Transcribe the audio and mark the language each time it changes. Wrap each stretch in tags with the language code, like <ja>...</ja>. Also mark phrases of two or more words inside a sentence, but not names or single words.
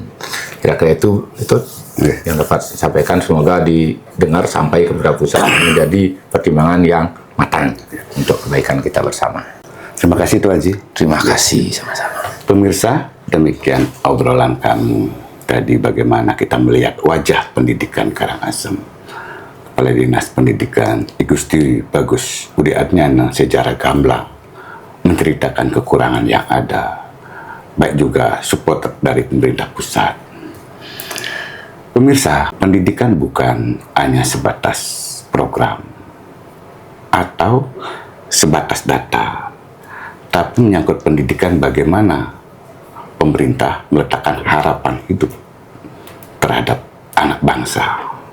<id>Kira-kira itu yang dapat disampaikan, semoga didengar sampai ke pemerintah pusat menjadi pertimbangan yang matang untuk kebaikan kita bersama. Terima kasih Tuan Haji. Terima kasih, sama-sama. Pemirsa, demikian obrolan kami tadi, bagaimana kita melihat wajah pendidikan Karangasem. Kepala Dinas Pendidikan I Gusti Bagus Budi Adnyana secara gamblang menceritakan kekurangan yang ada, baik juga support dari pemerintah pusat. Pemirsa, pendidikan bukan hanya sebatas program atau sebatas data, tapi menyangkut pendidikan bagaimana pemerintah meletakkan harapan hidup terhadap anak bangsa.</id>